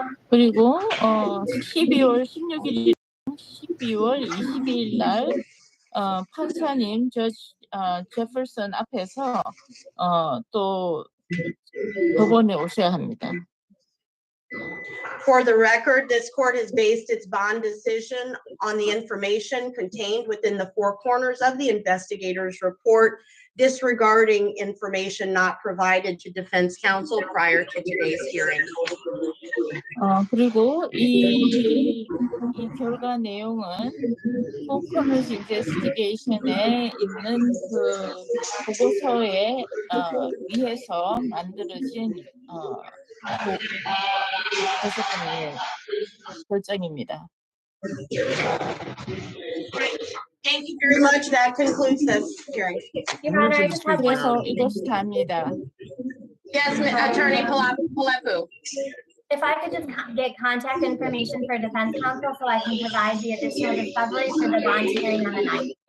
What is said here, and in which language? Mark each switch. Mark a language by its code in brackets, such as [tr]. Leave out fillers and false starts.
[ko] 그리고 12월 16일, 12월 22일 날 판사님 제퍼슨 앞에서 또 법원에 오셔야 합니다. [en] For the record, this court has based its bond decision on the information contained within the four corners of the investigator's report, disregarding information not provided to defense counsel prior to today's hearing. [ko] 그리고 이 결과 내용은 Four Corners Investigation에 있는 그 보고서에 의해서 만들어진 대법원의 결정입니다. [en] Thank you very much. That concludes this hearing. Your Honor, I just have [ko] 그래서 [en] one. [ko] 이것이 답니다. [en] Yes, Attorney Palepu. If I could just get contact information for defense counsel so I can provide the additional discovery for the bond hearing on the 9th.